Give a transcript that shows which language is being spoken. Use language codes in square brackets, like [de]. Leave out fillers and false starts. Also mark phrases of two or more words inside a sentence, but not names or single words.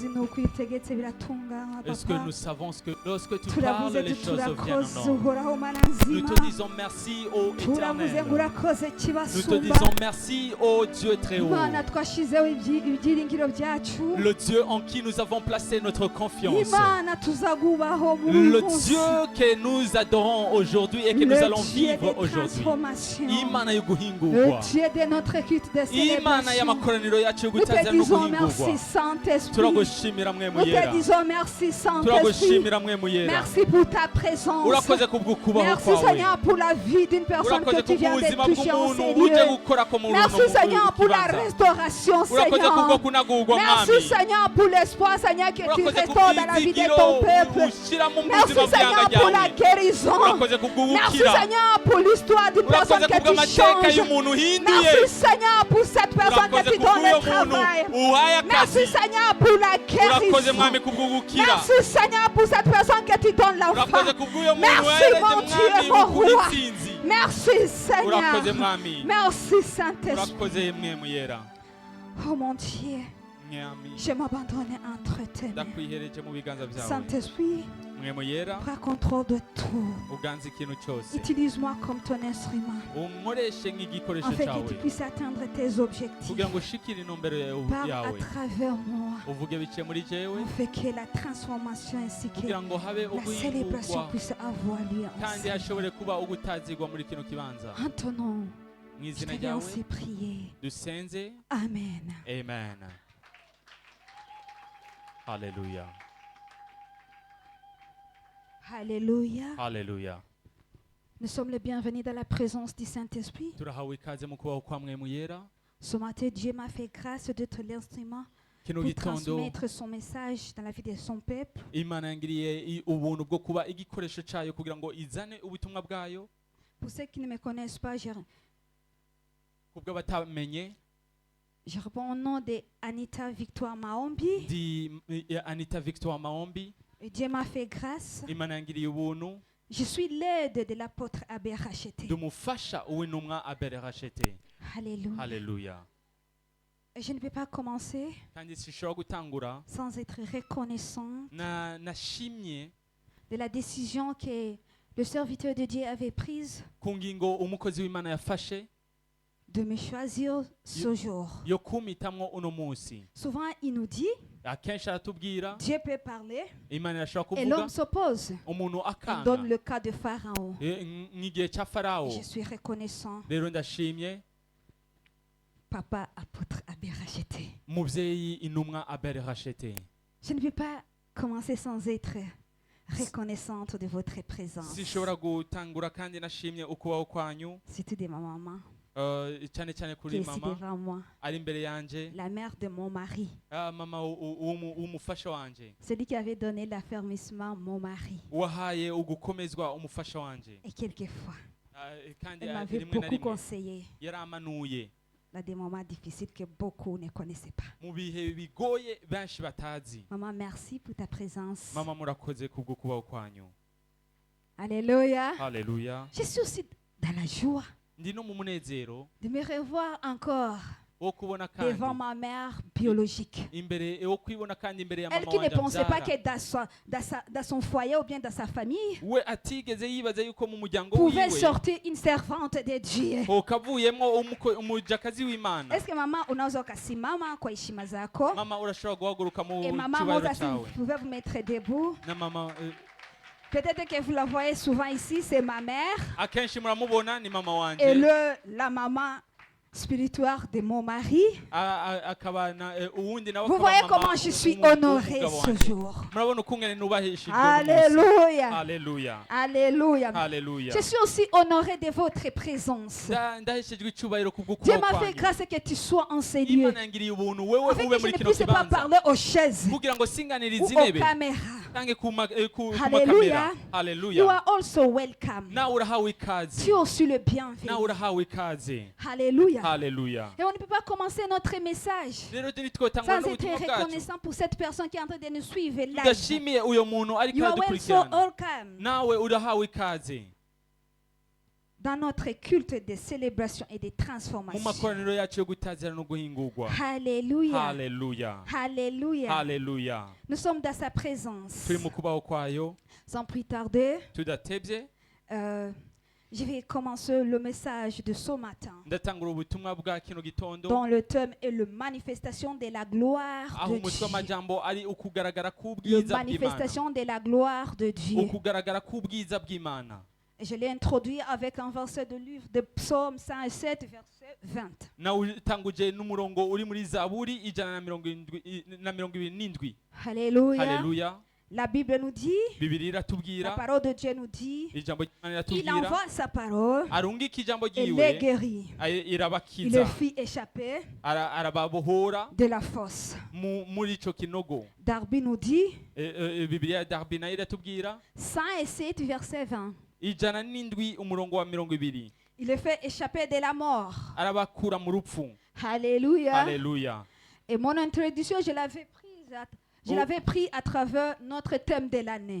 [rn] yuko iyo utegetse biratunganywa [fr] Est-ce que papa nous savons que lorsque tu [rn] turavuze [fr] parles, les [rn] ati [fr] choses viennent [rn] turakoze [fr] en ordre. [rn] uhoraho mana [fr] Nous [rn] nzima [fr] te disons merci, ô [rn] turavuze [fr] Éternel. [rn] ngo urakoze [fr] Nous te [rn] kibasumba [fr] disons merci, ô Dieu très haut. [rn] imana twashizeho ibyiringiro byacu [fr] Le Dieu en qui nous avons placé notre confiance. [rn] imana tuzagubaho muri [fr] Le [rn] uyu munsi. [fr] Dieu que nous adorons aujourd'hui et que nous Le allons Dieu vivre des aujourd'hui. transformations. [rn] Imana yo [fr] Le [rn] guhingurwa. [fr] Dieu de notre culte de [rn] Imana [fr] célébration. [rn] y'amakoraniro yacu yo [fr] Nous te [rn] gutazira no [fr] disons merci [rn] guhingurwa. [fr] Saint-Esprit. [rn] Turagushimira mwe [fr] Nous te [rn] muyera. [fr] disons merci Saint-Esprit. [rn] Turagushimira mwe muyera. [fr] Merci pour ta présence. [rn] Urakoze kubw'ukubaho [fr] Merci [rn] kwawe. [fr] Seigneur pour la vie d'une personne que [rn] Urakoze [fr] tu viens de [rn] kubw'ubuzima [fr] toucher en [rn] bw'umuntu [fr] ces [rn] uje [fr] lieux. [rn] gukora ko mu [fr] Merci Seigneur pour la restauration [rn] Urakoze kubwo [fr] Seigneur. [rn] kunagurwa [fr] Merci [rn] mwami. [fr] Seigneur pour l'espoir Seigneur que tu [rn] Urakoze [fr] restaures dans la vie de ton peuple. [rn] ushyira mu [fr] Merci [rn] buzima [fr] Seigneur [rn] bw'ibanga [fr] pour la [rn] ryawe. [fr] guérison. [rn] Urakoze [fr] Merci [rn] kubw'ubukira. [fr] Seigneur pour l'histoire d'une personne [rn] Urakoze [fr] que tu [rn] kubw'amateka [fr] changes. [rn] y'umuntu uhinduye. [fr] Merci Seigneur pour cette personne [rn] Urakoze [fr] que tu donnes [rn] kubw'uyo [fr] le travail. [rn] muntu uhaye akazi. [fr] Merci Seigneur pour la [rn] Urakoze [fr] guérison. [rn] mwami kubw'ubukira. [fr] Merci Seigneur pour cette personne que tu donnes l'enfant. [rn] Urakoze kubw'uyo muntu [fr] Merci [rn] uhereje [fr] mon Dieu, [rn] mwami [fr] mon [rn] ukuri [fr] roi. [rn] intsinzi. [fr] Merci [rn] Urakoze [fr] Seigneur. [rn] mwami. [fr] Merci Saint-Esprit. [rn] Urakoze mwe muyera. [fr] Oh mon Dieu, [rn] Mwami [fr] je m'abandonne entre tes mains. [rn] ndakwihereje mu biganza byawe. [fr] Saint-Esprit, [rn] Mwe muyera [fr] prends contrôle de tout. [rn] uganze ikintu cyose. [fr] Utilise-moi comme ton instrument [rn] Unkoreshe nk'igikoresho [fr] afin que [rn] cyawe [fr] tu puisses atteindre tes objectifs. [rn] kugira ngo ushikire intumbero [fr] Parle à [rn] yawe. [fr] travers moi [rn] Uvuge biciye muri jewe [fr] afin que la transformation ainsi que [rn] kugira ngo habe [fr] la célébration [rn] uguhingurwa [fr] puisse avoir lieu [rn] kandi [fr] ensemble. [rn] hashobore kuba ugutazirwa muri kino kibanza. [fr] En ton nom, [rn] Mu [fr] je [rn] izina [fr] te [rn] ryawe [fr] ainsi prier. [rn] dusenze. [fr] Amen. [rn] Amen. Haleluya. [fr] Alléluia. [rn] Haleluya. [fr] Nous sommes les bienvenus dans la présence du Saint-Esprit. [rn] Turahawe ikaze mu kubaho kwa mwe muyera. [fr] Ce matin, Dieu m'a fait grâce d'être l'instrument [rn] Kino [fr] pour [rn] gitondo [fr] transmettre son message dans la vie de son peuple. [rn] Imana yangiriye ubuntu bwo kuba igikoresho cyayo kugira ngo izane ubutumwa bwayo. [fr] Pour ceux qui ne me connaissent pas, je [rn] Kubwo batamenye [fr] réponds au nom de Anita Victoire Maombi. [rn] di Anita Victoire Maombi. [fr] Et Dieu m'a fait grâce. [rn] Imana yangiriye ubuntu. [fr] Je suis l'aide de l'apôtre Abbé Racheté. [rn] Dumufasha uw'intumwa Abel Rachete. [fr] Alléluia. [rn] Haleluya. [fr] Et je ne peux pas commencer [rn] Kandi sishobora gutangura [fr] sans être reconnaissant [rn] nashimye [fr] de la décision que le serviteur de Dieu avait prise [rn] ku ngingo umukozi w'Imana yafashe [fr] de me choisir ce jour. [rn] yo kumitamwo uno munsi. [fr] Souvent, il nous dit, [rn] Akenshi aratubwira [fr] Dieu peut parler [rn] Imana irashobora [fr] et [rn] kuvuga [fr] l'homme s'oppose. [rn] umuntu [fr] On [rn] akanga. [fr] donne le cas de Pharaon. [rn] Nk'igihe cya Farawo. [fr] Je suis reconnaissant, [rn] Rero ndashimye [fr] Papa apôtre Abbé Racheté. [rn] muvyeyi intumwa Abel Rachete. [fr] Je ne peux pas commencer sans être reconnaissante de votre présence. [rn] Sishobora gutangura kandi nashimye ukubaho kwanyu. [fr] Surtout de ma maman [rn] Cyane cyane [fr] qui [rn] kuri [fr] est ici [rn] mama [fr] devant moi, [rn] ari imbere yanje. [fr] la mère de mon mari, [rn] Mama w'umufasha wanje. [fr] celui qui avait donné l'affermissement mon mari. [rn] Wahaye ugukomezwa umufasha wanje. [fr] Et quelquefois, [rn] Kandi [fr] elle m'avait [rn] rimwe na [fr] beaucoup [rn] rimwe [fr] conseillé [rn] yaramanuye [fr] dans des moments difficiles que beaucoup ne connaissaient pas. [rn] mu bihe bigoye benshi batazi. [fr] Maman, merci pour ta présence. [rn] Mama murakoze kubwo kubaho kwanyu. [fr] Alléluia. [rn] Haleluya. [fr] Je suis aussi dans la joie [rn] Ndi no mu munezero [fr] de me revoir encore [rn] wo kubona [fr] devant [rn] kandi [fr] ma mère biologique. [rn] imbere wo kwibona kandi imbere ya [fr] Elle [rn] mama [fr] qui ne [rn] wanje [fr] pensait pas [rn] ambyara. [fr] que dans son foyer ou bien dans sa famille [rn] We atigeze yibaza yuko mu muryango [fr] pouvait [rn] wiwe [fr] sortir une servante de Dieu. [rn] ukavuyemwo umujakazi w'Imana. [fr] Est-ce que [sw] maman unaweza ukasimama kwa heshima zako? [rn] Mama urashobora guhaguruka mu [fr] Et maman, moi [rn] kibaro [fr] aussi, [rn] cyawe. [fr] vous pouvez vous mettre debout. [rn] Na mama [fr] Peut-être que vous la voyez souvent ici, c'est ma mère. [rn] akenshi muramubona ni mama wanje. [fr] Et la maman spirituelle de mon mari. [rn] akaba uwundi nawe [fr] Vous [rn] akaba [fr] voyez [rn] mama [fr] comment je suis [rn] w'umugabo [fr] honorée [rn] wanje. [fr] ce jour. [rn] Murabona ukungene nubahishijwe. [fr] Alléluia. [rn] Haleluya. [fr] Alléluia. [rn] Haleluya. [fr] Je suis aussi honorée de votre présence. [rn] Ndaheshejwe icyubahiro kubwo [fr] Dieu [rn] kubaho [fr] m'a fait [rn] kwanyu. [fr] grâce que tu sois en ces lieux. [rn] Imana yangiriye ubuntu wewe [fr] Afin [rn] ube [fr] que je [rn] muri [fr] ne [rn] kino [fr] puisse pas [rn] kibanza [fr] parler aux chaises [rn] kugira ngo singanirize [fr] ou aux [rn] intebe [fr] caméras. [rn] canke ku [fr] Hallelujah. [rn] makamera. [en] You [rn] Haleluya. [en] are also welcome. [rn] Nawe urahawe [fr] Tu [rn] ikaze. [fr] es aussi le [rn] Nawe [fr] bienvenu. [rn] urahawe ikaze. [fr] Alléluia. [rn] Haleluya. [fr] Et on ne peut pas commencer notre message [rn] Rero ntitwotangwa [fr] sans être [rn] n'ubutumwa bwacu [fr] reconnaissant pour cette personne qui est en train de nous suivre live. [rn] tudashimiye uyo muntu ariko [en] You are well so [rn] aradukurikirana. [en] welcome. [rn] Nawe urahawe ikaze. [fr] dans notre culte de célébration et de [rn] mu [fr] transformation. [rn] makoraniro yacu yo gutazira no guhingurwa. [fr] Alléluia. [rn] Haleluya, [fr] Alléluia. [rn] haleluya. [fr] Nous sommes dans sa présence. [rn] Turi mu kubaho kwayo [fr] Sans plus tarder, [rn] tudatevye, [fr] je vais commencer le message de ce matin, [rn] ndatangura ubutumwa bwa kino gitondo [fr] dont le thème est la manifestation de la gloire [rn] aho [fr] de [rn] umutwe [fr] Dieu. [rn] w'amajambo ari ukugaragara [fr] La [rn] k'ubwiza bw'Imana. [fr] manifestation de la gloire de Dieu. [rn] Ukugaragara k'ubwiza bw'Imana. [fr] Et je l'ai introduit avec un verset de livre de Psaume 107, verset 20. [rn] nawe utanguje n'umurongo uri muri Zaburi 127. [fr] Alléluia. [rn] Haleluya. [fr] La Bible nous dit, [rn] Bibiliya [fr] la [rn] iratubwira, [fr] parole de Dieu nous dit, [rn] ijambo ry'Imana [fr] il [rn] riratubwira, [fr] envoie sa parole [rn] arungika ijambo [fr] et les [rn] ryiwe, [fr] guérit. Il les [rn] irabakiza, [fr] fit échapper [rn] arababohora [fr] de la fosse. [rn] muri ico kinogo. [fr] Darby nous dit, [rn] Bibiliya ya Darby nayo iratubwira [fr] 107, verset 20. [rn] 107 umurongo wa 20. [fr] Il les fait échapper de la mort. [rn] Arabakura mu rupfu. [fr] Alléluia. [rn] Haleluya. [fr] Et mon introduction, je l'avais pris à travers notre thème de l'année.